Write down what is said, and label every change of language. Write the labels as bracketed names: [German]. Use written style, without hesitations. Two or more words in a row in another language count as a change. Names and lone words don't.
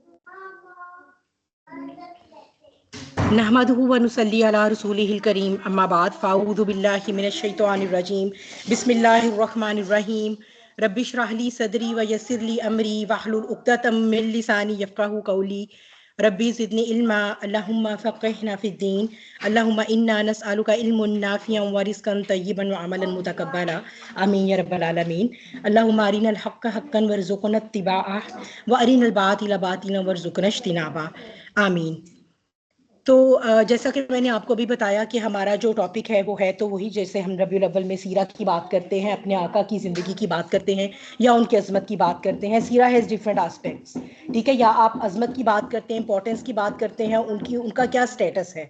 [Arabic] نحمده ونصلي على رسوله الكريم أما بعد فأعوذ بالله من الشيطان الرجيم بسم الله الرحمن الرحيم رب اشرح لي صدري ويسر لي أمري واحلل عقدة من لساني يفقهوا قولي رب زدني علما اللهم فقهنا في الدين اللهم إنا نسألك علما نافعا ورزقا طيبا وعملا متقبلا آمين يا رب العالمين. اللهم أرنا الحق حقا وارزقنا اتباعه وأرنا الباطل باطلا وارزقنا اجتنابه آمين. [Hindi] तो जैसा कि मैंने आपको भी बताया कि हमारा जो टॉपिक है वो है तो वही, जैसे हम रबीउल अव्वल में सीरा की बात करते हैं, अपने आका की ज़िंदगी की बात करते हैं या उनकी अज़मत की बात करते हैं। [English] Seerah has different aspects, [Hindi] ठीक है। या आप अज़मत की बात करते हैं, इंपॉर्टेंस की बात करते हैं, उनका क्या स्टेटस है।